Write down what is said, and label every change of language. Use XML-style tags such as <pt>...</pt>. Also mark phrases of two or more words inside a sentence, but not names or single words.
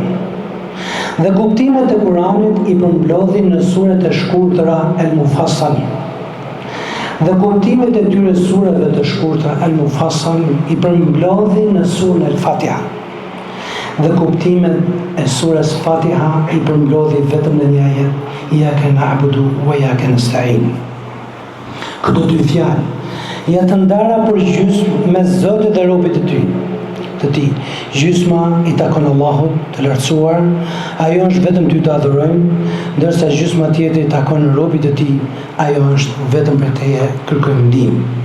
<sq>Dhe kuptimet e Kur'anit i përmbledhin në suret e shkurtra El-Mufassal. Dhe kuptimet e tyre sureve të shkurtra El-Mufassal i përmbledhin në surën El-Fatiha. Dhe kuptimet e surës Fatiha i përmbledhin vetëm në një ajet,</sq> <ar>إياك نعبد وإياك نستعين.</ar> <sq>Këto dy fjalë janë të ndara për gjysmë mes Zotit dhe robit të tij. Gjysma i takon Allahut të lartësuar, ajo është vetëm ty të adhurojmë, ndërsa gjysma tjetër i takon robit të tij, ajo është vetëm për teje kërkojmë ndihmë.</sq>